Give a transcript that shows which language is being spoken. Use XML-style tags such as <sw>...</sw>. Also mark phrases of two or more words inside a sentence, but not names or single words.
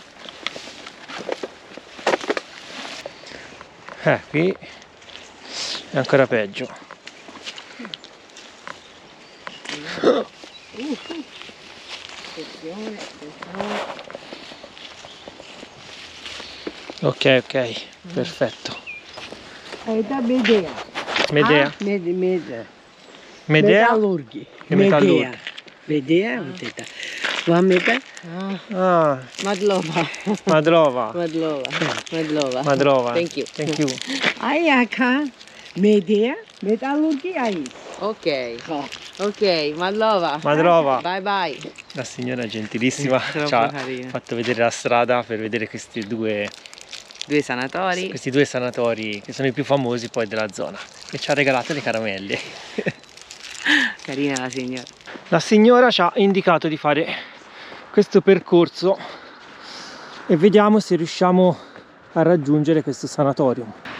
<it>Qui è ancora peggio. Attenzione, Ok, perfetto.</it> <ru>Это Медея. Medea? Медея. Medea? Металлурги.</ru> <it>E metallurgi.</it> <ru>Медея, вот это. Вам это? Ah,</ru> <it>Madlova. Madrova. Madlova. Madrova.</it> <en>Thank you. Thank you.</en> <ru>Аяка. Медея. Металлурги АИС.</ru> <it>Ok. Ok, Madlova. Madrova.</it> <en>Bye bye.</en> <it>La signora gentilissima Troppo ci ha carina. fatto vedere la strada per vedere questi due Sanatori. sanatori che sono i più famosi poi della zona e ci ha regalato le caramelle. Carina la signora. La signora ci ha indicato di fare questo percorso e vediamo se riusciamo a raggiungere questo sanatorium.</it>